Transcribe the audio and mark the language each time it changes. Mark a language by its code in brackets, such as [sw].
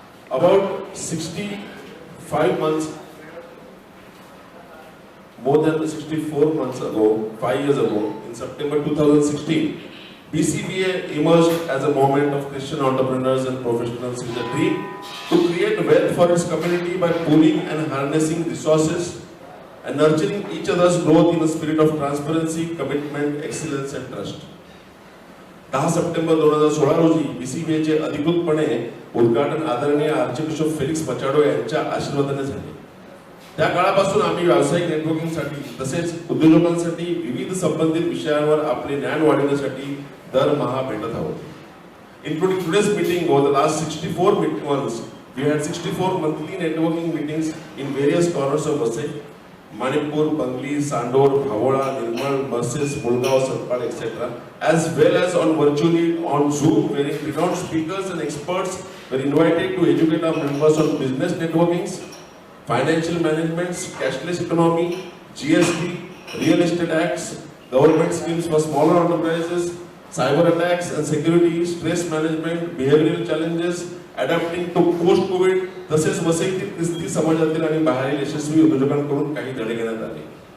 [en] About 65 months, more than 64 months ago, 5 years ago, in September 2016, BCBA emerged as a movement of Christian entrepreneurs and professionals with a dream to create wealth for its community by pooling and harnessing resources and nurturing each other's growth in a spirit of transparency, commitment, excellence and trust. [mr] 10 September 2016 रोजी BCBAचे अधिकृतपणे उद्घाटन आदरणीय archbishop Felix Machado यांच्या आशीर्वादाने झाले. त्या काळापासून आम्ही व्यावसायिक नेटवर्किंगसाठी तसेच उद्योजकांसाठी विविध संबंधित विषयांवर आपले ज्ञान वाढवण्यासाठी दरमहा भेटत आहोत. [en] Including today's meeting, over the last 64 months, we had 64 monthly networking meetings in various corners of Vasai, Manipur, Bangli, Sandor, Bhavola, Nirmal, Merces, Mulgaon, Satpal, etc. As well as on virtually on Zoom, where renowned speakers and experts were invited to educate our members on business networkings, financial management, cashless economy, GST, real estate acts, government schemes for smaller enterprises, cyber attacks and security, stress management, behavioral challenges, adapting to post-COVID, [mr] तसेच वसईतील ख्रिस्ती समाजातील आणि बाहेरील यशस्वी उद्योजकांकडून काही धडे घेण्यात आले.